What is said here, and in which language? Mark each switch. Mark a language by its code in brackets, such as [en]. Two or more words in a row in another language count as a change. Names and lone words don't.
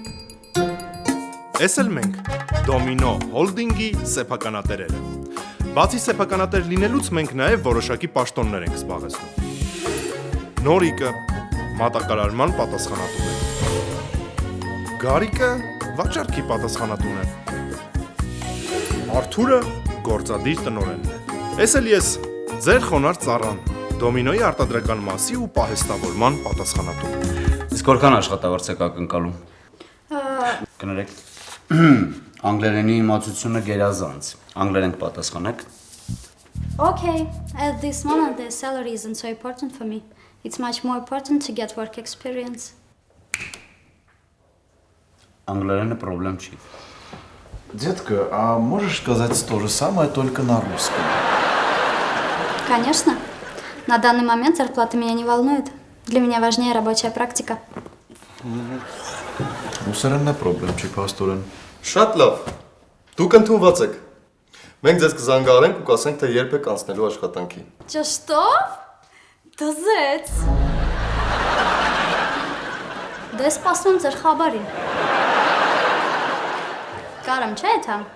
[hy] Էս էլ մենք Դոմինո հոլդինգի սեփականատերերը։ Բացի սեփականատեր լինելուց մենք նաև որոշակի պաշտոններ ենք զբաղեցնում։ Նորիկը մատակարարման պատասխանատուն է։ Գարիկը վաճառքի պատասխանատուն է։ Արթուրը գործադիր տնօրենն է։ Էս էլ ես ձեր խոնարհ ծառան, Դոմինոյի արտադրական մասի ու պահեստավորման պատասխանատուն։ Իսկ որքան աշխատավարձ եք ակնկալում։ Կներեք, անգլերենի իմացությունը գերազանց։ Անգլերեն կպատասխանեք։ [en] Okay, at this moment the salary isn't so important for me. It's much more important to get work experience. [hy] Անգլերենը проблем չի։ [ru] Детка, а можешь сказать то же самое, только на русском? Конечно. На данный момент зарплата меня не волнует. Для меня важнее рабочая практика. [hy] Ռուսերենն է problem չի, փաստորեն։ Շատ լավ։ Դուք ընդունված եք։ Մենք ձեզ կզանգահարենք ու կասենք, թե երբ եք անցնելու աշխատանքի։ [ru] Что? [hy] Դզեց։ Դե սպասում ձեր խաբարին։ Կարամ չէ՞ թա։